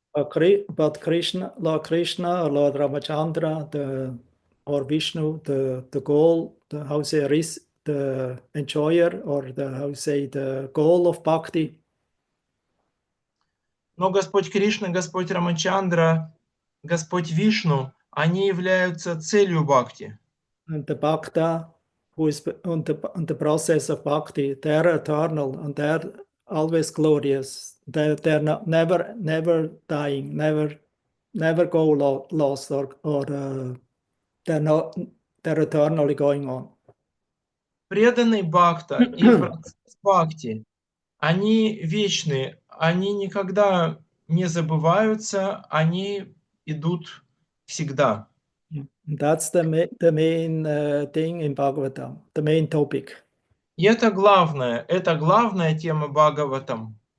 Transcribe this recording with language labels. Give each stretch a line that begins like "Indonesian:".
English: But Krishna, Lord Krishna or Lord Ramachandra, or Vishnu, the goal, the enjoyer, or the goal of bhakti.
Russian: Но Господь Кришна, Господь Рамачандра, Господь Вишну, они являются целью бхакти.
English: And the Bhakta, who is on the process of bhakti, they're eternal and they're always glorious. They're not, never dying, never go lost or they're eternally going on.
Russian: Преданный бхакта и процесс бхакти, они вечны, они никогда не забываются, они идут всегда.
English: That's the main thing in Bhagavatam, the main topic.
Russian: И это главная тема Бхагаватам.